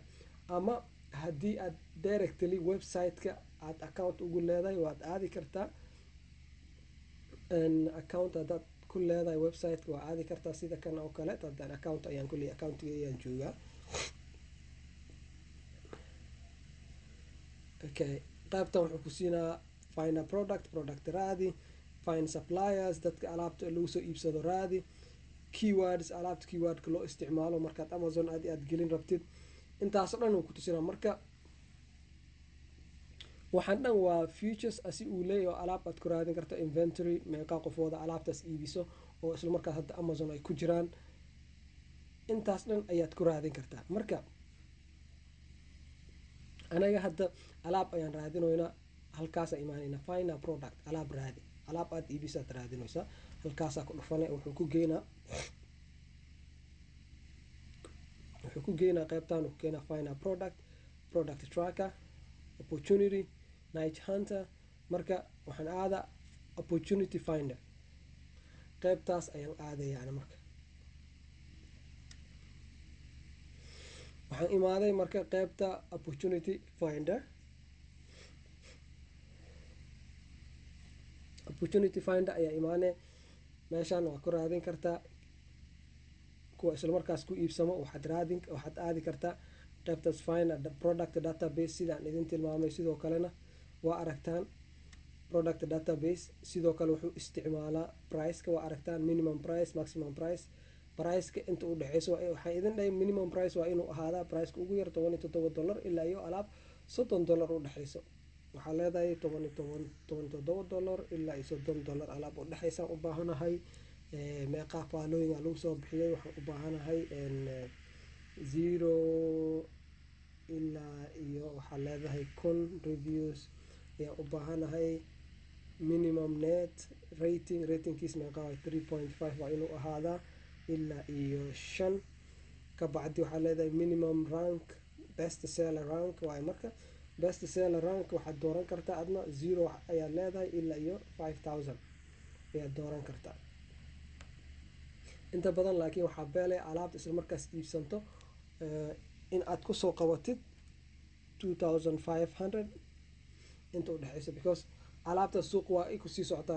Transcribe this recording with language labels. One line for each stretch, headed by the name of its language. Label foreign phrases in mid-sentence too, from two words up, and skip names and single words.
Somali: ama haddii aad directly website-ka aad account ugu leedahay waad aadi kartaa, account haddaad ku leedahay website-ka waa aadi kartaa sida kan oo kale. haddaan account ayaan kuley accountiga ayaan joogaa. okay, qaybtan wuxuu ku siinaa
English: find a product
Somali: raadi,
English: find suppliers
Somali: dadka alaabta lagu soo iibsado raadi, keywords alaabta keywordka loo isticmaalo markaad Amazon aad gelin rabtid, intaasoo dhan uu ku tusinaa. marka waxaan dhan waa features asi uu leeyahay oo alaab aad ku raadin karto, inventory meeqaa qofooda alaabtaas iibiso oo isla markaas hadda Amazon ay ku jiraan, intaas dhan ayaad ku raadin kartaa. marka anaga hadda alaab ayaan raadinoynaa, halkaasaa imaanayna
English: find a product,
Somali: alaab raadi, alaab aad iibisaad raadinaysaa, halkaasaa ku dhufane wuxuu ku geynaa qaybtaan uu keenaa
English: find a product tracker, opportunity, night hunter.
Somali: marka waxaan aadaa
English: opportunity finder,
Somali: qaybtaas ayaan aadayaan. marka waxaan imaaday marka qaybta
English: opportunity finder.
Somali: ayaa imaanay meeshaan waa ku raadin kartaa kuwa isla markaas ku iibsamo waxaad aadi kartaa qaybtaas
English: find product database
Somali: sidaan idin tilmaamay. Sidoo kalena waa aragtaan
English: product database
Somali: sidoo kale wuxuu isticmaalaa priceka, waa aragtaan
English: minimum price maximum price.
Somali: Priceka inta u dhexeyso waxaan idin dhahay
English: minimum price
Somali: waa inuu ahaadaa priceka ugu yar $17 ilaa iyo alaab $30 u dhexeyso. waxaa leedahay $17 ilaa iyo $30 alaab u dhexeysaan u baahanahay. meeqa faalooyin lagu soo bixiyay, waxaan u baahanahay 0 ilaa iyo waxaa leedahay 1000 reviews ayaa u baahanahay. minimum net ratingkiis meeqa waa 3.5 waa inuu ahaadaa ilaa iyo 5. ka bacdi waxaa leedahay
English: minimum rank best seller rank
Somali: waaye. marka
English: best seller rank
Somali: waxaad dooran kartaa adna 0 ayaa leedahay ilaa iyo 5000 ayaad dooran kartaa. inta badan laakiin waxaa beelay alaabta isla markaas iibsanto in aad kusoo qabatid 2500 inta u dhexeyso, because alaabta suuq waa ay kusii socotaa.